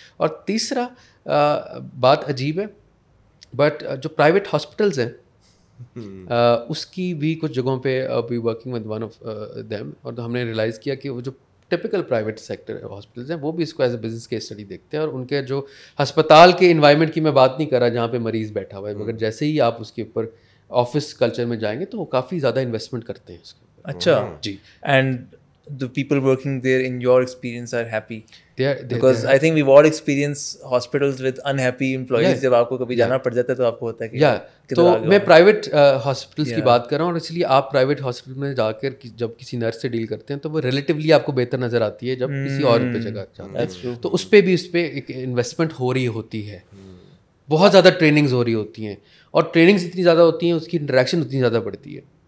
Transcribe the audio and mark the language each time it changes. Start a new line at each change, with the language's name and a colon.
Urdu: اور تیسرا بات عجیب ہے بٹ جو پرائیویٹ ہاسپٹلز ہیں اس کی بھی کچھ جگہوں پہ
English: we working with one of them,
Urdu: اور ہم نے ریئلائز کیا کہ وہ جو ٹپکل پرائیویٹ سیکٹر ہاسپٹلز ہیں وہ بھی اس کو
English: as a business case study
Urdu: دیکھتے ہیں, اور ان کے جو ہسپتال کے انوائرمنٹ کی میں بات نہیں کر رہا جہاں پہ مریض بیٹھا ہوا ہے, مگر جیسے ہی آپ اس کے اوپر آفس کلچر میں جائیں گے تو وہ کافی زیادہ انویسٹمنٹ کرتے ہیں اس کے اوپر. اچھا جی.
English: And the people working there in your experience are happy? Because I think we've all experienced hospitals with unhappy employees.
Urdu: جب آپ کو کبھی جانا پڑ جاتا ہے تو آپ کو ہوتا ہے کہ تو میں پرائیویٹ ہاسپٹلس کی بات کر رہا ہوں, اور اس لیے آپ پرائیویٹ ہاسپٹل میں جا کر جب کسی نرس سے ڈیل کرتے ہیں تو وہ ریلیٹیولی آپ کو بہتر نظر آتی ہے جب کسی اور پہ جگہ جاتے ہیں. تو اس پہ بھی اس پہ ایک انویسٹمنٹ ہو رہی ہوتی ہے, بہت زیادہ ٹریننگز ہو رہی ہوتی ہیں, اور ٹریننگز اتنی زیادہ ہوتی ہیں اس کی انٹریکشن اتنی زیادہ بڑھتی ہے.